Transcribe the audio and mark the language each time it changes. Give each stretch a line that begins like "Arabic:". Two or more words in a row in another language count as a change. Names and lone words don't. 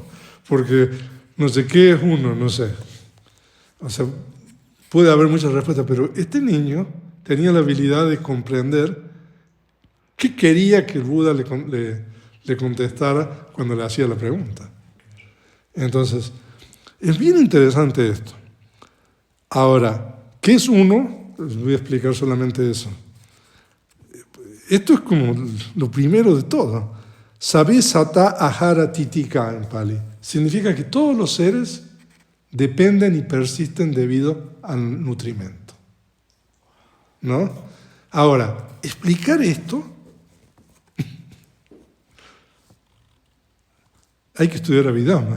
Spanish: Porque no sé qué es uno, no sé. O sea, puede haber muchas respuestas, pero este niño tenía la habilidad de comprender qué quería que el Buda le contestara cuando le hacía la pregunta. Entonces, es bien interesante esto. Ahora, ¿qué es uno? Les voy a explicar solamente eso. Esto es como lo primero de todo.
Pali: Sabe sata ahara titika en Pali.
Spanish: Significa que todos los seres dependen y persisten debido al nutrimento, ¿no? Ahora, explicar esto, hay que estudiar Abhidhamma.